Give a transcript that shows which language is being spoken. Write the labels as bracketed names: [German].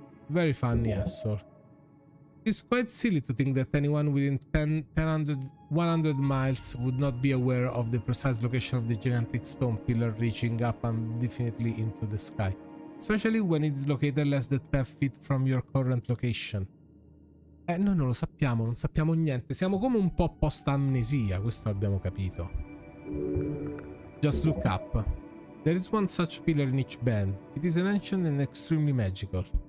[English] Very funny asshole. It's quite silly to think that anyone within 100 miles would not be aware of the precise location of the gigantic stone pillar reaching up indefinitely into the sky, especially when it is located less than 10 feet from your current location. [Italian] Noi non lo sappiamo, non sappiamo niente, siamo come un po' post-amnesia, questo abbiamo capito. [English] Just look up. There is one such pillar in each bend. It is an ancient and extremely magical.